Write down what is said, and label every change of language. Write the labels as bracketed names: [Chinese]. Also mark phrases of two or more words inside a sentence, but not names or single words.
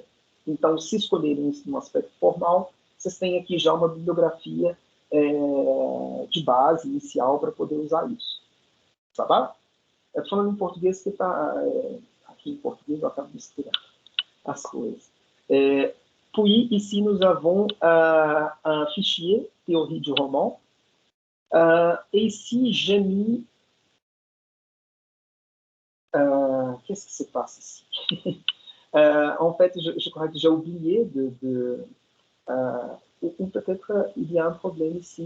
[Portuguese] Então, se escolherem um aspecto formal, vocês têm aqui já uma bibliografia de base inicial para poder usar isso. Tá bom? Falando em português, que está aqui em português, eu acabo misturando as coisas. [French] Puis, ici, nous avons un fichier théorie du roman. Et ici, j'ai mis... qu'est-ce qui se passe ici? En fait, je crois que j'ai oublié ou peut-être il y a un problème ici.